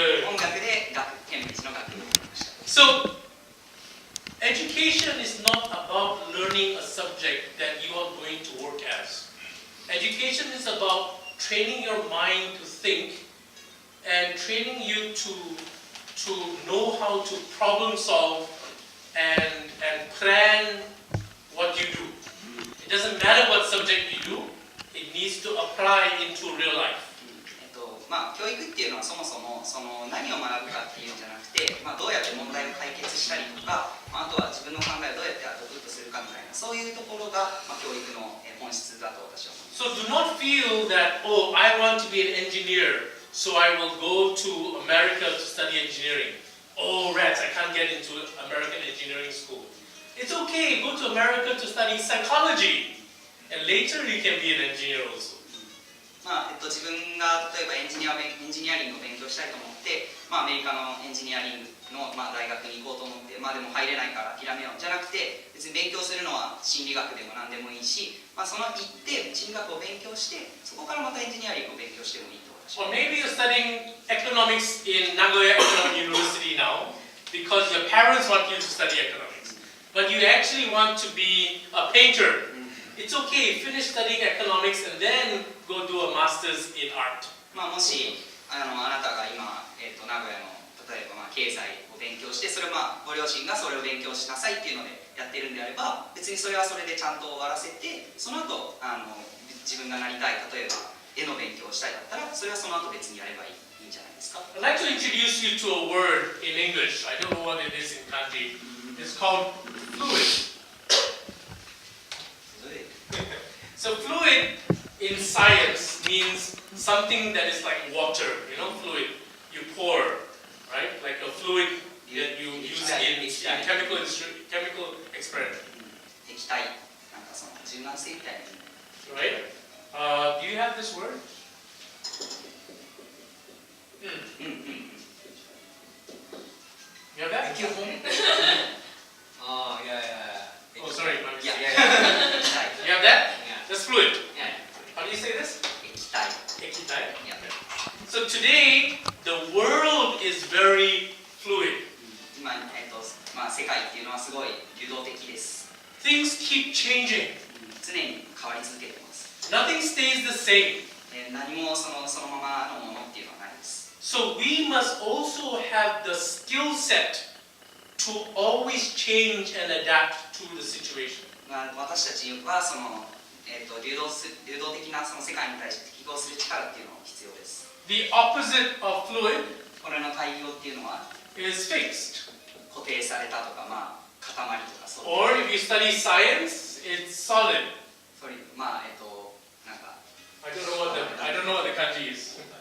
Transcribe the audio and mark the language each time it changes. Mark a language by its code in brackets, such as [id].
[ja] 音楽でケンブリッジの学部に行きました。 [en] So, education is not about learning a subject that you are going to work as. Education is about training your mind to think and training you to know how to problem solve and plan what you do. It doesn't matter what subject you do, it needs to apply into real life. [ja] 教育っていうのはそもそも何を学ぶかっていうんじゃなくて、どうやって問題を解決したりとか、あとは自分の考えをどうやってアウトプットするかみたいな、そういうところが、教育の本質だと私は思います。 [en] So do not feel that, oh, I want to be an engineer, so I will go to America to study engineering. Oh, rats, I can't get into American engineering school. It's okay, go to America to study psychology, and later you can be an engineer also. [ja] 自分が例えばエンジニアリングを勉強したいと思って、アメリカのエンジニアリングの、大学に行こうと思って、でも入れないから諦めようじゃなくて、別に勉強するのは心理学でも何でもいいし、その行って心理学を勉強して、そこからまたエンジニアリングを勉強してもいいと私は。 [en] Or maybe you're studying economics in Nagoya Economic University now because your parents want you to study economics, but you actually want to be a painter. It's okay, finish studying economics and then go do a master's in art. [ja] もしあなたが今、名古屋の例えば経済を勉強して、それをご両親がそれを勉強しなさいっていうのでやってるんであれば、別にそれはそれでちゃんと終わらせて、その後自分がなりたい、例えば絵の勉強をしたいだったら、それはその後別にやればいいんじゃないですか。 [en] I'd like to introduce you to a word in English. I don't know what it is in kanji. It's called fluid. So fluid in science means something that is like water, fluid. You pour, right? Like a fluid that you use in chemical experiment. [ja] 液体、なんかその柔軟性みたいな。 [en] Right? Do you have this word? You have that? Oh, yeah. Oh, sorry, my mistake. Yeah. You have that? Yeah. That's fluid. Yeah. How do you say this? [ja] 液体。 Ekitai. [en] Yeah. So today, the world is very fluid. [ja] 今、世界っていうのはすごい流動的です。 [en] Things keep changing. [ja] 常に変わり続けてます。 [en] Nothing stays the same. [ja] 何もそのままのものっていうのはないです。 [en] So we must also have the skill set to always change and adapt to the situation. [ja] 私たちは流動的なその世界に対して適合する力っていうのが必要です。 [en] The opposite of fluid [ja] これの対義語っていうのは [en] is fixed. [ja] 固定されたとか、まあ、塊とかそういう [en] Or if you study science, it's solid. [ja] それまあなんか [en] I don't know what the kanji is.